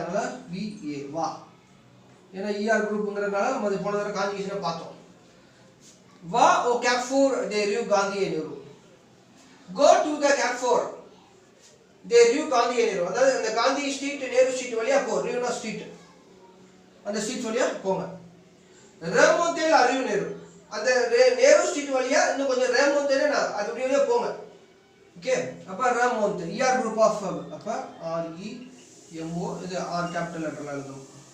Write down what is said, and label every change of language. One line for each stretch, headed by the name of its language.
Tamil: அதனால VA வா, ஏன்னா ER குரூப்ங்கிறதுனால நம்ம அது போன தடவை கான்ஜுகேஷனை பார்த்தோம்.
French: Va au carrefour des rues Gandhi et Nehru.
English: Go to the
French: carrefour des rues Gandhi et Nehru.
Tamil: அதாவது அந்த காந்தி ஸ்ட்ரீட் நேரு ஸ்ட்ரீட் வழியா போ. ரூனா ஸ்ட்ரீட், அந்த ஸ்ட்ரீட் வழியா போங்க.
French: remonter la rue Nehru,
Tamil: அந்த நேரு ஸ்ட்ரீட் வழியா இன்னும் கொஞ்சம் remonter அது அப்படியே போங்க. ஓகே, அப்ப remonter ER group of அப்ப REMO இது R கேபிட்டல் லெட்டர்ல எழுதணும்.